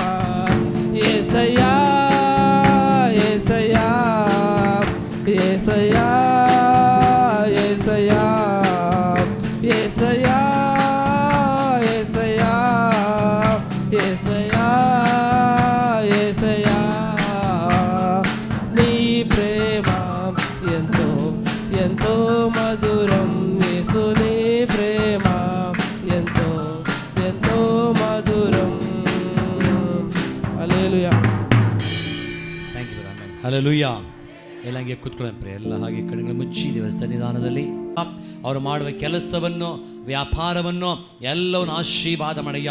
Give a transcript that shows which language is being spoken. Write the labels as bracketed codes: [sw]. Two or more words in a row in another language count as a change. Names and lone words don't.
[te] యేసయ్యా యేసయ్యా యేసయ్యా యేసయ్యా యేసయ్యా యేసయ్యా యేసయ్యా యేసయ్యా నీ ప్రేమ ఎంతో ఎంతో మధురం, యేసు నీ ప్రేమ ఎంతో ఎంతో ಮಧುರಂ. [kn] ಹಲ್ಲೆಲೂಯಾ. [en] Thank you [kn] ರಾಮನ್. ಹಲ್ಲೆಲೂಯಾ. ಎಲ್ಲ ಹಂಗೆ ಕೂತ್ಕೊಳ್ಳೋಣ, ಎಲ್ಲ ಹಾಗೆ ಕಣ್ಣುಗಳು ಮುಚ್ಚಿ ದೇವರ ಸನ್ನಿಧಾನದಲ್ಲಿ ಅವರು ಮಾಡುವ ಕೆಲಸವನ್ನು, ವ್ಯಾಪಾರವನ್ನು ಎಲ್ಲವನ್ನು ಆಶೀರ್ವಾದ ಮಾಡಯ್ಯ.